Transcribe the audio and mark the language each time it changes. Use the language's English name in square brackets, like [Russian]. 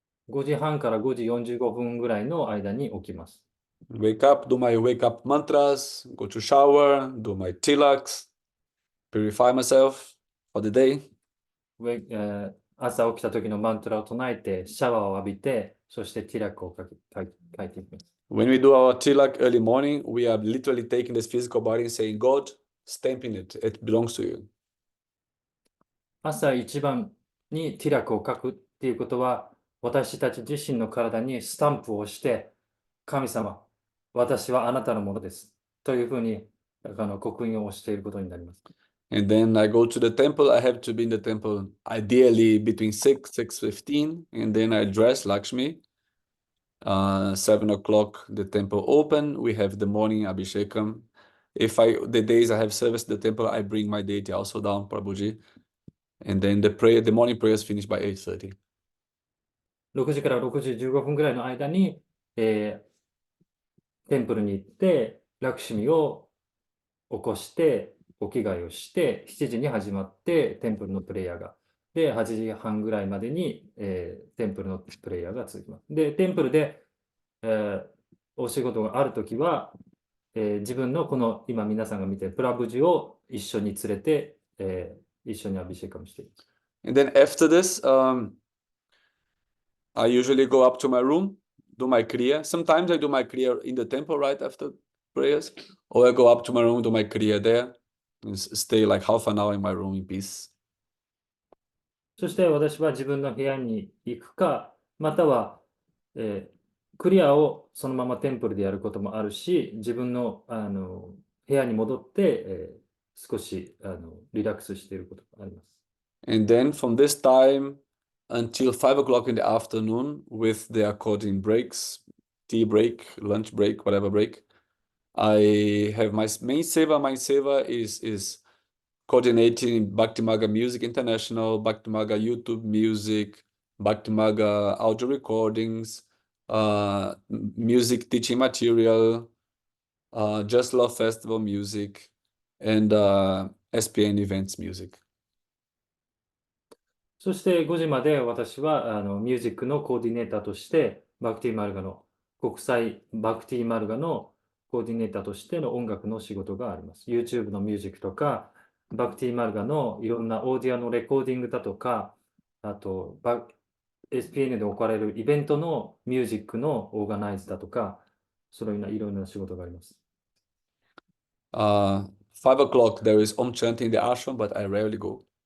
[Japanese] 5時半から5時45分ぐらいの間に起きます。 [English] Wake up, do my wake up mantras, go to shower, do my tilaks, purify myself for the day. [Japanese] 朝起きた時のマントラを唱えて、シャワーを浴びて、そしてティラクを書いていきます。 [English] When we do our tilak early morning, we are literally taking this physical body and saying, God, stamping it. It belongs to you. [Japanese] 朝一番にティラクを書くっていうことは、私たち自身の体にスタンプをして、神様、私はあなたのものです。というふうに刻印をしていることになります。 [English] And then I go to the temple. I have to be in the temple ideally between 6, 6:15. And then I dress Lakshmi. 7 o'clock, the temple open. We have the morning Abhishekam. The days I have service at the temple, I bring my deity also down, Prabhuji. And then the morning prayers finish by 8:30. [Japanese] 6時から6時15分ぐらいの間に、テンプルに行って、ラクシミを起こして、お着替えをして、7時に始まって、テンプルのプレイヤーが。で、8時半ぐらいまでに、テンプルのプレイヤーが続きます。で、テンプルで、お仕事があるときは、自分のこの今皆さんが見ているプラブジを一緒に連れて、一緒にアビシェカムしています。 [English] And then after this, I usually go up to my room, do my kriya. Sometimes I do my kriya in the temple right after prayers, or I go up to my room, do my kriya there, and stay like half an hour in my room in peace. [Japanese] そして私は自分の部屋に行くか、または、クリアをそのままテンプルでやることもあるし、自分の、部屋に戻って、少しリラックスしていることもあります。 [English] And then from this time until 5 o'clock in the afternoon, with the according breaks, tea break, lunch break, whatever break, I have my main seva. My seva is coordinating Bhaktimaga Music International, Bhaktimaga YouTube Music, Bhaktimaga audio recordings, music teaching material, Just Love Festival music, and SPN events music. [Japanese] そして5時まで私はミュージックのコーディネーターとして、バクティマルガの国際バクティマルガのコーディネーターとしての音楽の仕事があります。 YouTube のミュージックとか、バクティマルガのいろんなオーディオのレコーディングだとか、あとSPN で行われるイベントのミュージックのオーガナイズだとか、そういういろんな仕事があります。 [English] 5 o'clock, there is Om chanting in the ashram, but I rarely go.